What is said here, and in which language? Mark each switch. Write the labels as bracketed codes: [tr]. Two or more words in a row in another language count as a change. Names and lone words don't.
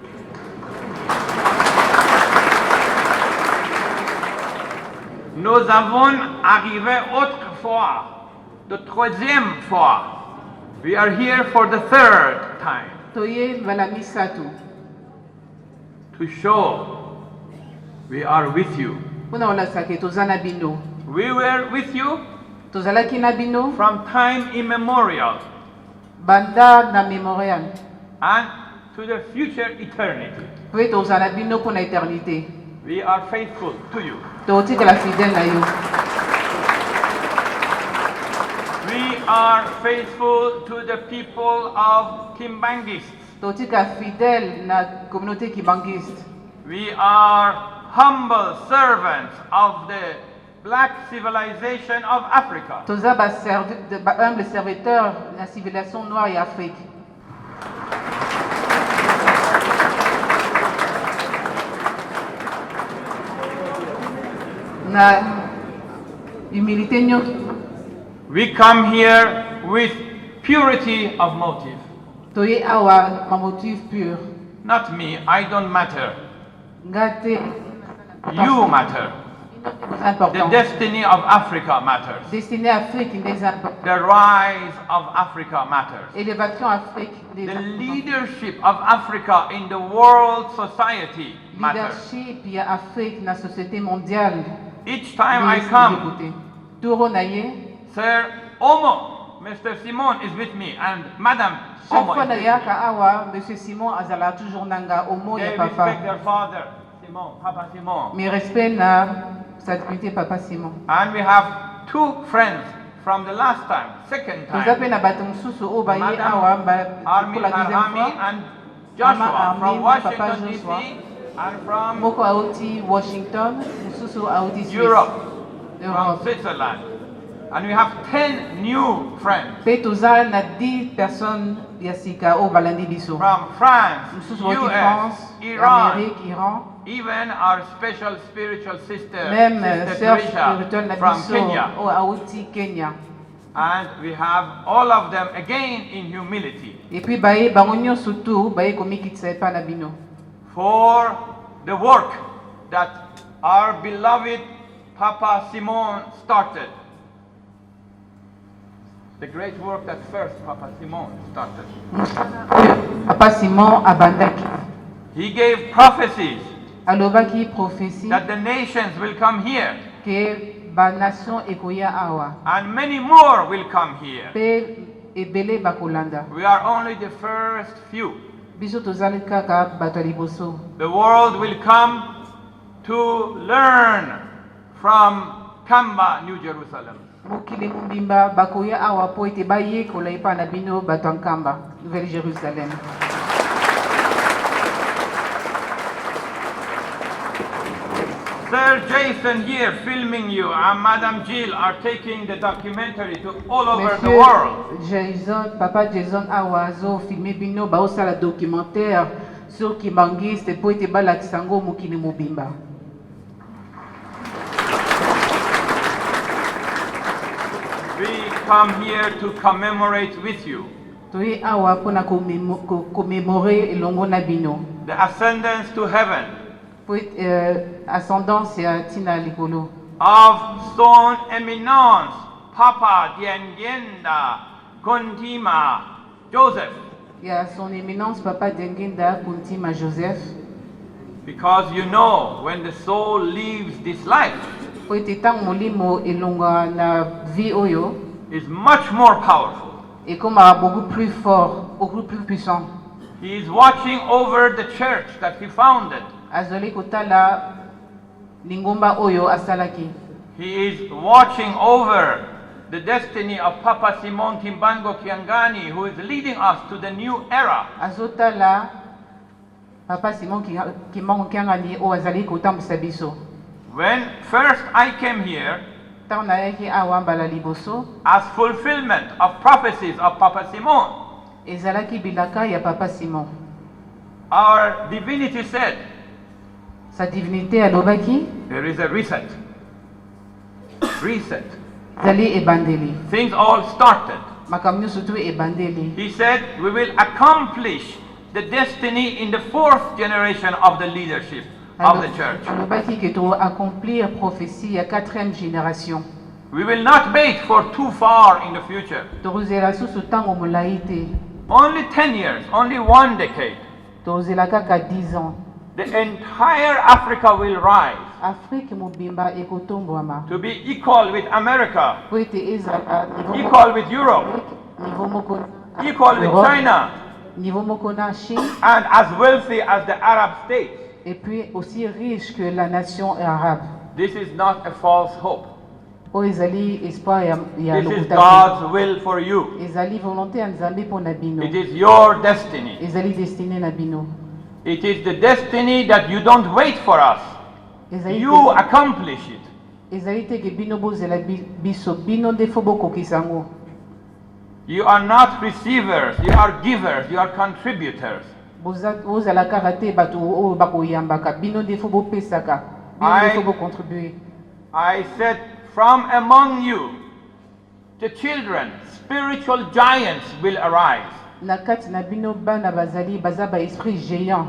[fr] Nous avons arrivé autrefois, de 3e fois. [en] We are here for the 3rd time. [ln] Toye Valamisatu. [en] To show we are with you. [ln] Puna olasake tozana bino. [en] We were with you [ln] Tozalaki na bino [en] from time immemorial [ln] banda na memorial. [en] and to the future eternity. [ln] Pe tozala bino [fr] pour la éternité. [en] We are faithful to you. [ln] Totikala fidèle na yo. [en] We are faithful to the people of Kimbangist. [ln] Totika fidèle na communauté kibangiste. [en] We are humble servants of the black civilization of Africa. [ln] Toza ba [fr] humble serviteur de la civilisation noire et Afrique. [ln] Na humilité nyoki. [en] We come here with purity of motive. [ln] Toye awa ma [fr] motif pur. [en] Not me, I don't matter. [ln] Ngate. [en] You matter. The Important. destiny of Africa matters. [fr] Destiné Afrique des importants. [en] The rise of Africa matters. [fr] Élévation Afrique des [en] The [fr] importants. [en] leadership of Africa in the world society matters. [ln] Leadership ya Afrique na [fr] société mondiale. [en] Each time I come, [ln] Turo na ye. [en] Sir Omo Mr. Simon is with me, and Madam [fr] Chaque [en] Somo [fr] fois [en] is with me. [ln] nayaka awa, Monsieur Simon azala toujours nanga omo [en] They [ln] ya [en] respect [ln] papa. [en] their father, Simon, Papa Simon. [fr] Mais respect na sa dignité papa Simon. [en] And we have two friends from the last time, second [ln] Toza pe [en] time. [ln] na bato mosusu o baye [en] Madam [ln] awa ba [en] Armin [fr] pour la deuxième Arhami fois. [en] and Joshua [ln] Mama [en] from [ln] Armin, [en] Washington [ln] Papa [en] DC [ln] Joshua. [en] and from [ln] Moko auti Washington, mosusu auti Suisse. [en] Europe, from Europe. Switzerland. And we have 10 new friends [ln] Pe toza na 10 personnes ya sika o balandi biso. [en] from France, [ln] Mosusu auti [en] US, [ln] France, [en] Iran, [ln] Amérique, Iran. [en] even our special spiritual sister, [fr] Même [en] Sister [fr] sœur [en] Teresa [fr] spirituelle na [en] from [ln] biso [en] Kenya. [ln] o auti Kenya. [en] And we have all of them again in humility [fr] Et puis [ln] baye bango nyonso tu baye komikitisa epa na bino. [en] for the work that our beloved Papa Simon started. The great work that first Papa Simon started. [ln] Papa Simon abandaki. [en] He gave prophecies [ln] Alobaki prophétie [en] that the nations will come here [ln] ke ba nation ekoya awa. [en] and many more will come here. [ln] Pe ebele bakolanda. [en] We are only the first few. [ln] Biso tozali kaka bato ya liboso. [en] The world will come to learn from Kamba, New Jerusalem. [ln] Mokili mobimba bakoya awa po ete bayekola epa na bino bato ya nkamba, Nouvelle Jérusalem. [en] Sir Jason here filming you and Madam Jill are taking the documentary to all over the world. [ln] Monsieur Jason, Papa Jason awa azo filme bino baosala [fr] documentaire sur Kimbangiste [ln] po ete balakisa yango mokili mobimba. [en] We come here to commemorate with you [ln] Toye awa mpona commémorer elongo na bino. [en] the ascendance to heaven [ln] Po ascendance ya ntina likolo. [en] of son eminence Papa Diengenda Kontima Joseph, [ln] Ya [fr] son éminence [ln] Papa Dengenda Kuntima Joseph. [en] because you know when the soul leaves this life [ln] Po ete ntango molimo elonga na vie oyo [en] is much more powerful. [ln] ekomaka [fr] beaucoup plus fort, beaucoup plus puissant. [en] He is watching over the church that he founded. [ln] Azali kotala lingomba oyo asalaki. [en] He is watching over the destiny of Papa Simon Kimbango Kiangani, who is leading us to the new era. [ln] Azotala Papa Simon Kimbango Kiangani o azali kotambisa biso. [en] When first I came here, [ln] Ntango nayaki awa mbala liboso [en] as fulfillment of prophecies of Papa Simon, [ln] ezalaki bilaka ya Papa Simon. [en] our divinity said, [fr] Sa divinité [ln] alobaki [en] there is a reset. Reset. [ln] ezali ebandeli. [en] Things all started. [ln] Makambo nyonso tu ebandeli. [en] He said, we will accomplish the destiny in the fourth generation of the leadership of the church. [ln] Alobaki ke to [fr] accomplir prophétie [ln] ya [fr] 4e génération. [en] We will not wait for too far in the future. [ln] Tozela susu ntango molai te. [en] Only 10 years, only one decade. [ln] Tozela kaka 10 ans. [en] The entire Africa will rise [ln] Afrique mobimba ekotombwama. [en] to be equal with America, [ln] Po ete ezala [en] equal with Europe, [ln] niveau moko [en] equal with Europe, China, [ln] niveau moko na Chine, [en] and as wealthy as the Arab states. [fr] et puis aussi riche que la nation arabe. [en] This is not a false hope. [ln] Po ezali espoir ya [en] This is [ln] lokuta te. [en] God's will for you. [ln] Ezali volonté ya Nzambe mpo na bino. [en] It is your destiny. [ln] Ezali destiné na bino. [en] It is the destiny that you don't wait for us. [ln] Ezali [en] You accomplish it. [ln] ezali te ke bino bozela biso bino nde fo bokokisa yango. [en] You are not receivers, you are givers, you are contributors. [ln] Bozala kaka te bato oyo bakoyambaka bino nde fo bopesaka bino nde fo bocontribue. [en] I said, from among you, the children, spiritual giants will arise. [ln] Na kati na bino bana bazali baza ba esprit géant.